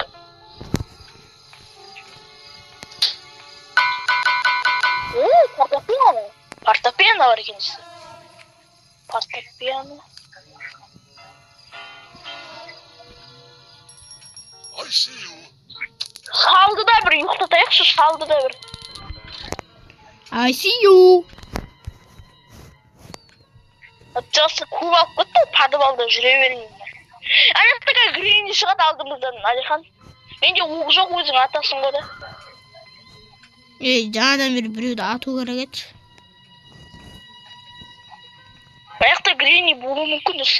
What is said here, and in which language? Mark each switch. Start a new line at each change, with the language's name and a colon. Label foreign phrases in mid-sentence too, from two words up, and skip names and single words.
Kazakh: Фортепиано. Фортепиано бар екенсіз. Фортепиано. Шалды да бір ұйықтатайықшы, шалды да бір.
English: I see you.
Kazakh: Жақсы көп алып кетті, подвалда жүре берейін. Аяқтыға Грэнни шығады алдымыздан, Алихан. Менде оқ жоқ, өзің атасың ғой да. Жаңадан бері біреуді ату керек еді. Аяқта Гренни болуы мүмкін достар.